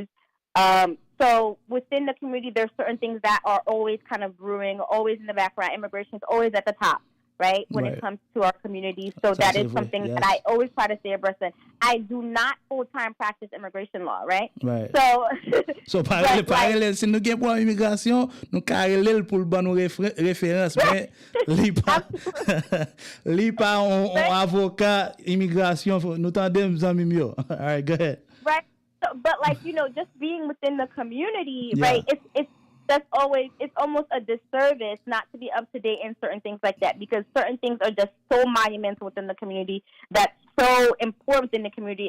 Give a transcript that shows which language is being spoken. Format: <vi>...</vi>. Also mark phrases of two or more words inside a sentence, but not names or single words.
<en>So within the community, there's certain things that are always kind of brewing, always in the background. Immigration is always at the top, right, when it comes to our community. So that is something that I always try to stay abreast of. I do not full-time practice immigration law, right? Right. So parallel,</en> <ht>si nou gen pou immigration, nou ka relel pou l'ban nou référence, mais li pa on avocat immigration, nou tandem zanmim yo.</ht> <en>All right, go ahead. Right. So, but just being within the community, right? It's almost a disservice not to be up to date in certain things like that, because certain things are just so monumental within the community, that's so important in the community.</en>